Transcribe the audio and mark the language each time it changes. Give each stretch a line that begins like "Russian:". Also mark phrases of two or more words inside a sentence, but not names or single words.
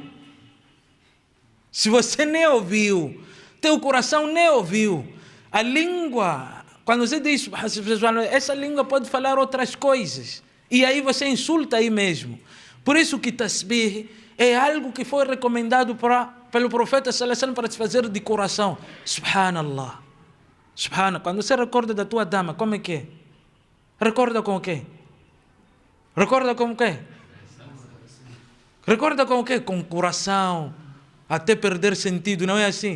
Portuguese: Se você nem ouviu, teu coração nem ouviu, a língua, quando você diz, essa língua pode falar outras coisas, e aí você insulta aí mesmo. Por isso que tasbih é algo que foi recomendado pelo profeta
Arabic: صلى الله عليه وسلم
Portuguese: para se fazer de coração.
Arabic: سبحان الله. سبحان الله.
Portuguese: Quando você recorda da tua dama, como é que é? Recorda com o quê? Recorda com o quê? Recorda com o quê? Com o coração, até perder sentido, não é assim?